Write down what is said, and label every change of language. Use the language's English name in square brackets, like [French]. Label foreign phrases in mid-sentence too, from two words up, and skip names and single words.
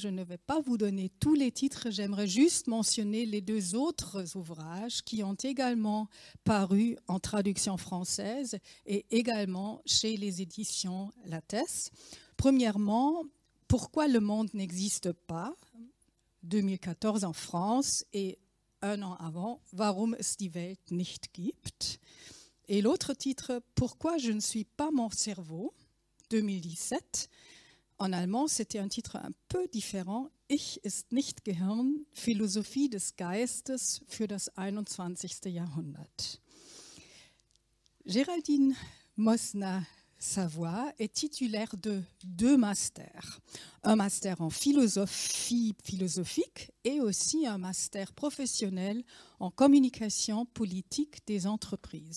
[French] Je ne vais pas vous donner tous les titres. J'aimerais juste mentionner les deux autres ouvrages qui ont également paru en traduction française et également chez les éditions Lattès. Premièrement, Pourquoi le monde n'existe pas, 2014 en France, et un an avant, [German] Warum es die Welt nicht gibt. [French] Et l'autre titre, Pourquoi je ne suis pas mon cerveau, 2017. En allemand, c'était un titre un peu différent. [German] Ich ist nicht Gehirn, Philosophie des Geistes für das 21. Jahrhundert. [French] Géraldine Mosna-Savoie est titulaire de 2 masters. Un master en philosophie philosophique et aussi un master professionnel en communication politique des entreprises.